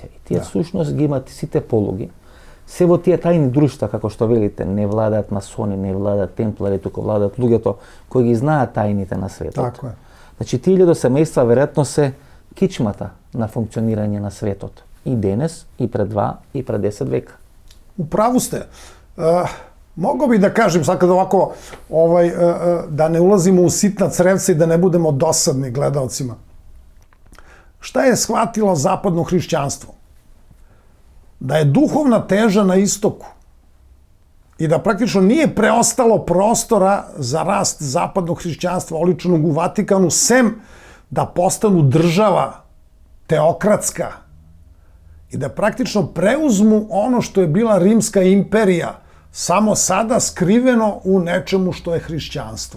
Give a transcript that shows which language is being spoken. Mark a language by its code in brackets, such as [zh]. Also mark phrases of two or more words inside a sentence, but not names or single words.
[mk] И тие всушност ги имаат сите полуги. Се во тие тајни друштва, како што велите, не владаат масони, не владаат темплари, туку владаат луѓето кои ги знаат тајните на светот. Така е. Значи, 1000 семејства веројатно се кичмата на функционирање на светот. И денес, и пред 2, и пред 10 века. [sr] Управу сте. Могao bi da kažem, sad kad ovako, da ne ulazimo u sitna crevca i da ne budemo dosadni gledalcima. Šta je shvatilo zapadno hrišćanstvo? Da je duhovna teža na istoku i da praktično nije preostalo prostora za rast zapadnog hrišćanstva oličenog u Vatikanu, sem da postanu država teokratska i da praktično preuzmu ono što je bila Rimska imperija, samo sada skriveno u nečemu što je hrišćanstvo.